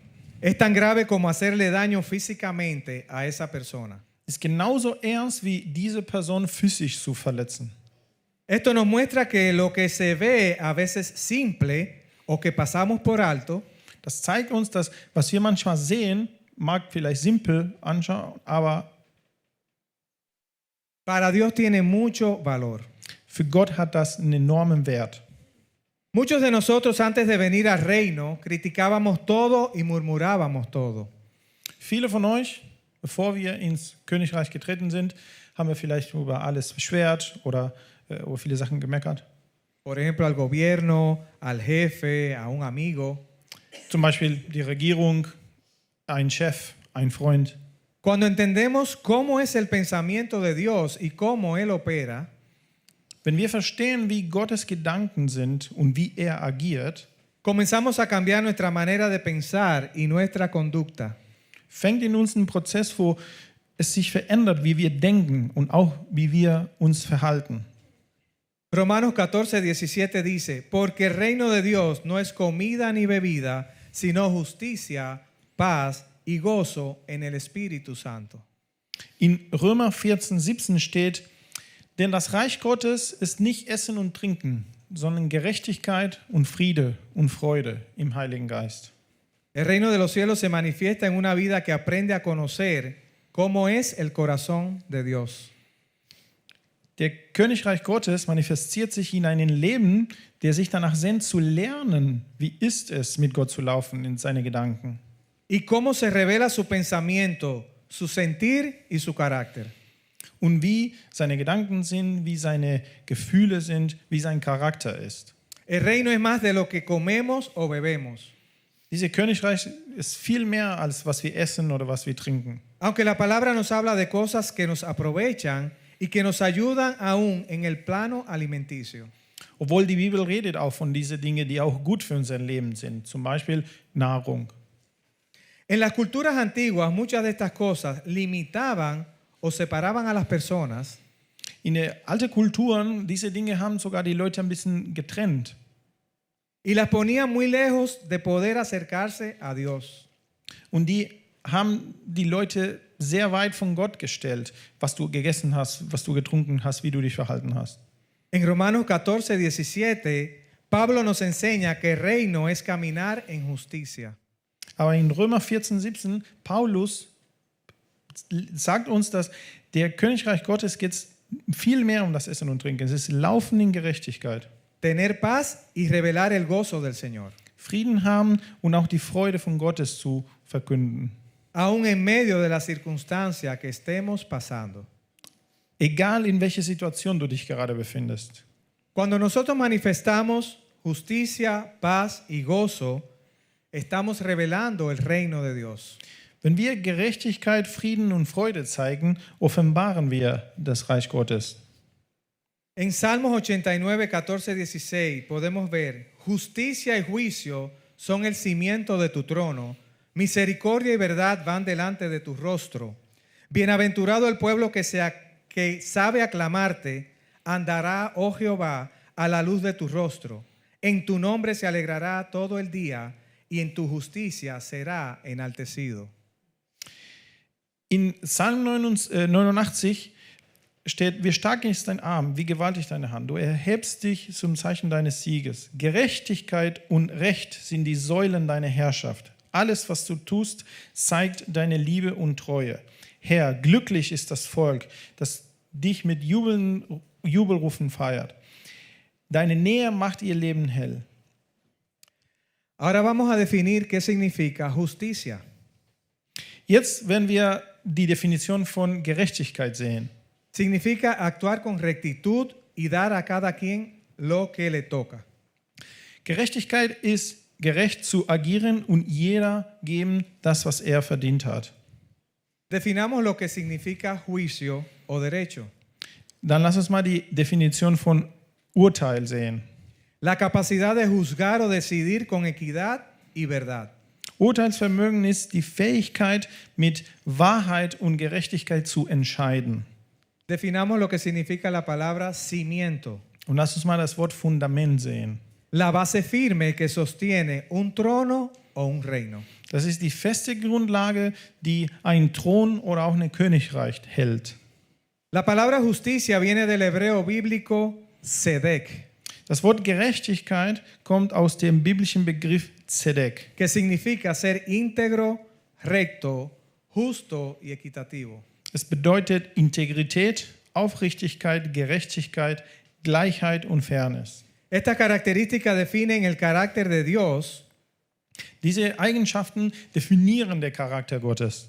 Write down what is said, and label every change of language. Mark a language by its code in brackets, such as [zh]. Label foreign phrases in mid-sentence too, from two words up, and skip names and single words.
[es] es tan grave como hacerle daño físicamente a esa persona. [de] ist genauso ernst wie diese Person physisch zu verletzen. [es] Esto nos muestra que lo que se ve a veces simple o que pasamos por alto, [de] Das zeigt uns, dass was wir manchmal sehen, mag vielleicht simpel anschauen, aber [es] para Dios tiene mucho valor. [de] für Gott hat das einen enormen Wert. [es] Muchos de nosotros antes de venir al reino criticábamos todo y murmurábamos todo. [de] Viele von euch, bevor wir ins Königreich getreten sind, haben wir vielleicht über alles beschwert oder über viele Sachen gemeckert. [es] Por ejemplo, al gobierno, al jefe, a un amigo. [de] Zum Beispiel die Regierung, ein Chef, ein Freund. [es] Cuando entendemos cómo es el pensamiento de Dios y cómo Él opera, [de] Wenn wir verstehen, wie Gottes Gedanken sind und wie er agiert, [es] comenzamos a cambiar nuestra manera de pensar y nuestra conducta. [de] fängt in uns ein Prozess, wo es sich verändert, wie wir denken und auch wie wir uns verhalten. [es] Romanos 14:17 dice, porque el reino de Dios no es comida ni bebida, sino justicia, paz y gozo en el Espíritu Santo. [de] In Römer 14:17 steht, denn das Reich Gottes ist nicht Essen und Trinken, sondern Gerechtigkeit und Friede und Freude im Heiligen Geist. [es] El reino de los cielos se manifiesta en una vida que aprende a conocer cómo es el corazón de Dios. [de] Der Königreich Gottes manifestiert sich in einem Leben, der sich danach sehnt, zu lernen, wie ist es, mit Gott zu laufen in seine Gedanken. [es] Y cómo se revela su pensamiento, su sentir y su carácter. [de] und wie seine Gedanken sind, wie seine Gefühle sind, wie sein Charakter ist. [es] El reino es más de lo que comemos o bebemos. [de] Dieses Königreich ist viel mehr als was wir essen oder was wir trinken. [es] Aunque la palabra nos habla de cosas que nos aprovechan y que nos ayudan aún en el plano alimenticio. [de] Obwohl die Bibel redet auch von diesen Dingen, die auch gut für unser Leben sind, zum Beispiel Nahrung. [es] En las culturas antiguas, muchas de estas cosas limitaban o separaban a las personas [de] In den alten Kulturen, diese Dinge haben sogar die Leute ein bisschen getrennt. [es] y las ponían muy lejos de poder acercarse a Dios. [de] Und die haben die Leute sehr weit von Gott gestellt, was du gegessen hast, was du getrunken hast, wie du dich verhalten hast. [es] En Romanos 14:17, Pablo nos enseña que el reino es caminar en justicia. [de] Aber in Römer 14:17, Paulus sagt uns, dass der Königreich Gottes geht viel mehr um das Essen und Trinken. Es ist Laufen in Gerechtigkeit. [es] Tener paz y revelar el gozo del Señor, [de] Frieden haben und auch die Freude von Gottes zu verkünden. [es] aún en medio de la circunstancia que estemos pasando. [de] Egal in welcher Situation du dich gerade befindest. [es] Cuando nosotros manifestamos justicia, paz y gozo, estamos revelando el reino de Dios. [de] Wenn wir Gerechtigkeit, Frieden und Freude zeigen, offenbaren wir das Reich Gottes. [es] En Salmos 89, 14, 16 podemos ver, justicia y juicio son el cimiento de tu trono, misericordia y verdad van delante de tu rostro. Bienaventurado el pueblo que sabe aclamarte, andará, oh Jehová, a la luz de tu rostro. En tu nombre se alegrará todo el día y en tu justicia será enaltecido. [de] In Psalm 89 steht, wie stark ist dein Arm, wie gewaltig deine Hand. Du erhebst dich zum Zeichen deines Sieges. Gerechtigkeit und Recht sind die Säulen deiner Herrschaft. Alles, was du tust, zeigt deine Liebe und Treue. Herr, glücklich ist das Volk, das dich mit Jubelrufen feiert. Deine Nähe macht ihr Leben hell. [es] Ahora vamos a definir qué significa justicia. [de] Jetzt werden wir die Definition von Gerechtigkeit sehen. [es] Significa actuar con rectitud y dar a cada quien lo que le toca. [de] Gerechtigkeit ist gerecht zu agieren und jeder geben das, was er verdient hat. [es] Definamos lo que significa juicio o derecho. [de] Dann lass uns mal die Definition von Urteil sehen. [es] La capacidad de juzgar o decidir con equidad y verdad. [de] Urteilsvermögen ist die Fähigkeit, mit Wahrheit und Gerechtigkeit zu entscheiden. [es] Definamos lo que significa la palabra cimiento. [de] Und lass uns mal das Wort Fundament sehen. [es] La base firme que sostiene un trono o un reino. [de] Das ist die feste Grundlage, die einen Thron oder auch ein Königreich hält. [es] La palabra justicia viene del hebreo bíblico tzedek, [de] Das Wort Gerechtigkeit kommt aus dem biblischen Begriff Zedek. [es] que significa ser íntegro, recto, justo y equitativo. [de] Es bedeutet Integrität, Aufrichtigkeit, Gerechtigkeit, Gleichheit und Fairness. [es] Estas características definen el carácter de Dios [de] Diese Eigenschaften definieren den Charakter Gottes.